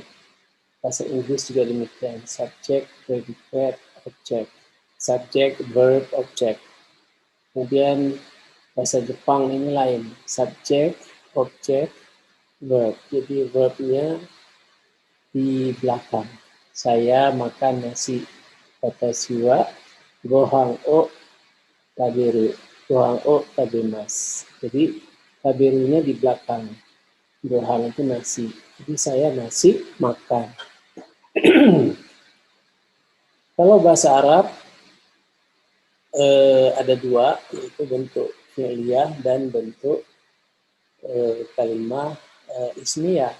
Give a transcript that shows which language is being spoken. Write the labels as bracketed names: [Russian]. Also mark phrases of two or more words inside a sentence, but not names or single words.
[Indonesian] Bahasa Inggris juga demikian, subjek, predikat, objek. Subjek, verb, objek. Kemudian bahasa Jepang ini lain, subjek, objek, verb. Jadi verbnya di belakang. Saya makan nasi. [Japanese] 私はご飯を食べる. ご飯を食べます. [Indonesian] Jadi taberunya di belakang. Gohan itu nasi. Jadi saya nasi makan. Kalau bahasa Arab ada 2, yaitu bentuk fi'liyah dan bentuk kalimat ismiyah.